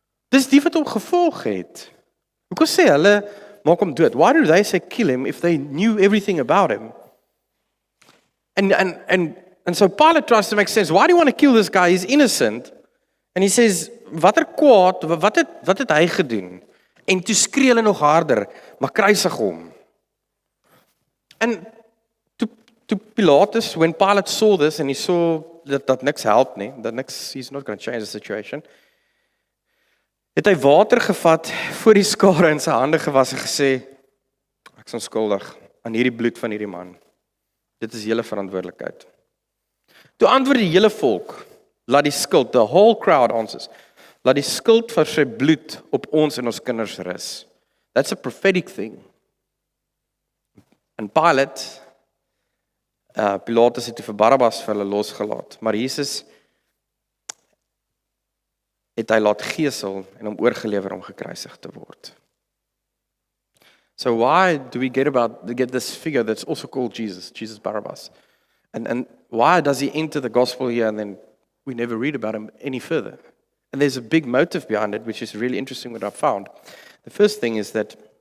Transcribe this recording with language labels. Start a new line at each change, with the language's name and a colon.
Afrikaans: Dis die wat hom gevolg het. Hoekom sê hulle maak hom dood?
English: Why do they say kill him if they knew everything about him? And so Pilate tries to make sense. Why do you want to kill this guy? He's innocent. And he says,
Afrikaans: watter kwaad, wat het hy gedoen? En toe skree hulle nog harder, maar kruisig hom.
English: And to Pilatus, when Pilate saw this and he saw that
Afrikaans: niks help nie,
English: he's not going to change the situation,
Afrikaans: het hy water gevat, voor die skare in sy hande gewas en gesê: "Ek is onskuldig aan hierdie bloed van hierdie man. Dit is julle verantwoordelikheid." Toe antwoord die hele volk: "Laat die skuld,"
English: the whole crowd answers,
Afrikaans: "laat die skuld vir sy bloed op ons en ons kinders rus."
English: That's a prophetic thing.
Afrikaans: En Pilatus het vir Barabbas vir hulle losgelaat, maar Jesus het hy laat gesel en hom oorgelewer om gekruisig te word.
English: So why do we get this figure that's also called Jesus Barabbas? And why does he enter the gospel here and then we never read about him any further? And there's a big motive behind it, which is really interesting what I've found. The first thing is that